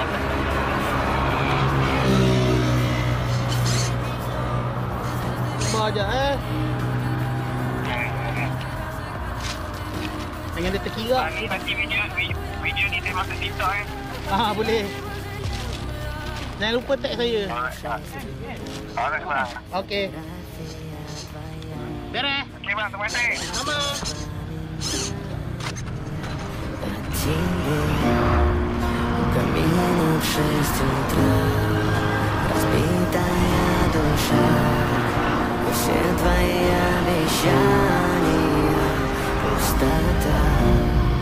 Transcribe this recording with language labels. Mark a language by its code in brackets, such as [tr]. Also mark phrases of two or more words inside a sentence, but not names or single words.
[ms] Sabar je Jangan dia terkira. Ni nanti video ni saya masuk TikTok Boleh. Jangan lupa tag saya. Alright bang. Okey. Beres. Okey bang, terima kasih. Sama. [ru] Камина в 6 утра, разбитая душа, и все твои обещания пустота.